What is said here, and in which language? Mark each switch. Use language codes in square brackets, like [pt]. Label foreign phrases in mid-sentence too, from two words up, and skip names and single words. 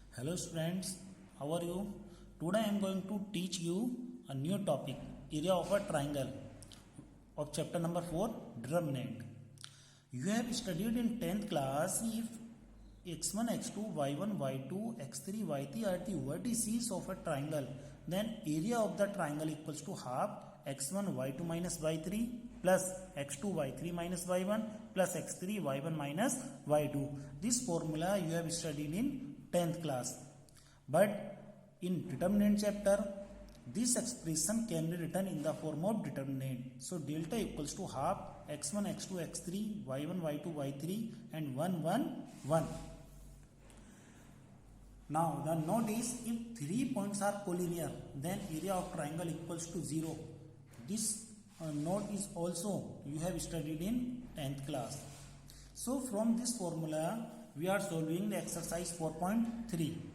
[en] Hello students, how are you? Today I am going to teach you a new topic, area of a triangle of chapter number 4, determinant. You have studied in 10th class if x1, x2, y1, y2, x3, y3 are the vertices of a triangle, then area of the triangle equals to half x1, y2 minus y3 plus x2, y3 minus y1 plus x3, y1 minus y2. This formula you have studied in 10th class, but in determinant chapter this expression can be written in the form of determinant. So delta equals to half x1, x2, x3, y1, y2, y3 and 1, 1, 1. Now the note is, if 3 points are collinear, then area of triangle equals to 0. This note is also you have studied in 10th class. So from this formula we are solving the exercise 4.3.